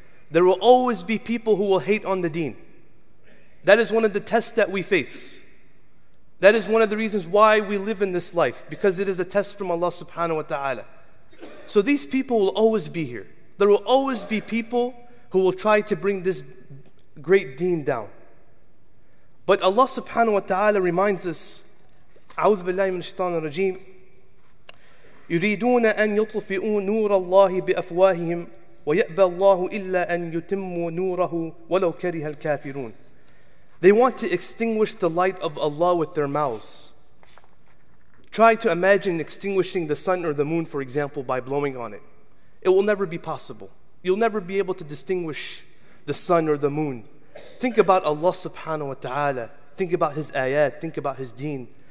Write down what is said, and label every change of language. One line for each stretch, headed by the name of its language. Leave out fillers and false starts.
English: There will always be people who will hate on the deen. That is one of the tests that we face. That is one of the reasons why we live in this life, because it is a test from Allah subhanahu wa ta'ala. So these people will always be here. There will always be people who will try to bring this great deen down. But Allah subhanahu wa ta'ala reminds us,
Arabic: أعوذ بالله من الشيطان الرجيم, يريدون أن يطفئوا نور الله بأفواههم ويأبى الله إلا أن يتموا نوره ولو كره الكافرون.
English: They want to extinguish the light of Allah with their mouths. Try to imagine extinguishing the sun or the moon, for example, by blowing on it. It will never be possible. You'll never be able to distinguish the sun or the moon. Think about Allah subhanahu wa ta'ala. Think about His ayat. Think about His deen.